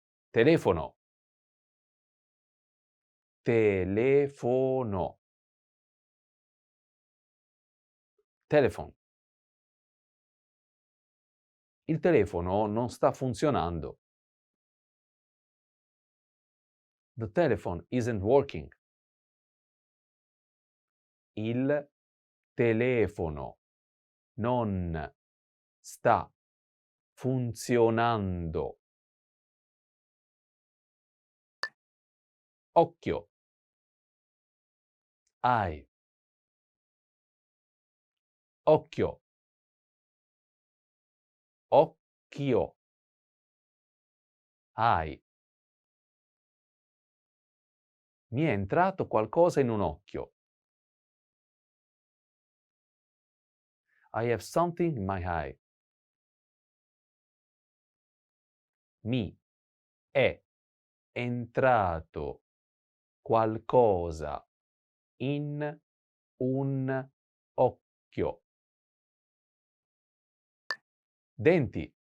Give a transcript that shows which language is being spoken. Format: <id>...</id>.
<it>Telefono. Telefono.</it> <en>Telephone.</en> <it>Il telefono non sta funzionando.</it> <en>The telephone isn't working.</en> <it>Il telefono non sta funzionando. Occhio.</it> <en>Eye.</en> <it>Occhio. Occhio. Eye. Mi è entrato qualcosa in un occhio.</it> <en>I have something in my eye.</en> <it>Mi è entrato qualcosa in un occhio. Denti.</it>